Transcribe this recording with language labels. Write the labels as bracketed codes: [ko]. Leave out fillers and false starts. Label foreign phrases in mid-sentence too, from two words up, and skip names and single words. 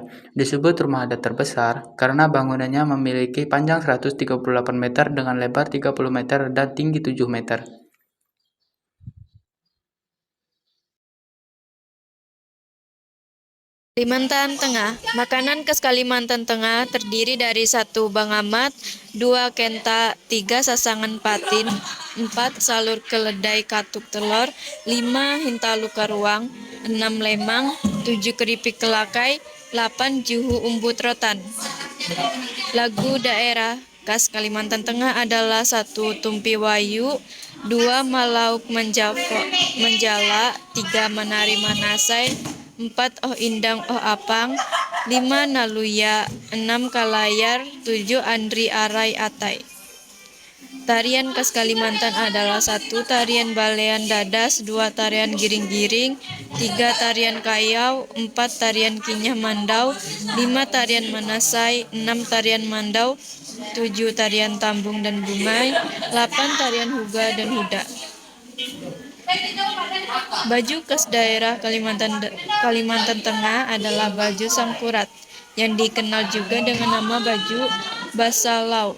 [id] Disebut rumah adat terbesar karena bangunannya memiliki panjang 138 meter dengan lebar 30 meter dan tinggi 7 meter. Kalimantan Tengah. Makanan khas Kalimantan Tengah terdiri dari 1. Bangamat, 2. Kenta, 3. Sasangan patin, 4. Salur keledai katuk telur, 5. Hintalu karuang, 6. Lemang, 7. Keripik kelakai, 8. Juhu umbut rotan. Lagu daerah khas Kalimantan Tengah adalah 1. Tumpi Wayu, 2. Malauk Menjala, 3. Menari Manasai, 4. Oh Indang Oh Apang, 5. Naluya, 6. Kalayar, 7. Andri Arai Atai. Tarian khas Kalimantan adalah 1. Tarian Balean Dadas, 2. Tarian Giring-Giring, 3. Tarian Kayau, 4. Tarian Kinyah Mandau, 5. Tarian Manasai, 6. Tarian Mandau, 7. Tarian Tambung dan Bumai, 8. Tarian Huga dan Huda. Baju khas daerah Kalimantan Tengah adalah baju sangkurat, yang dikenal juga dengan nama baju basalau.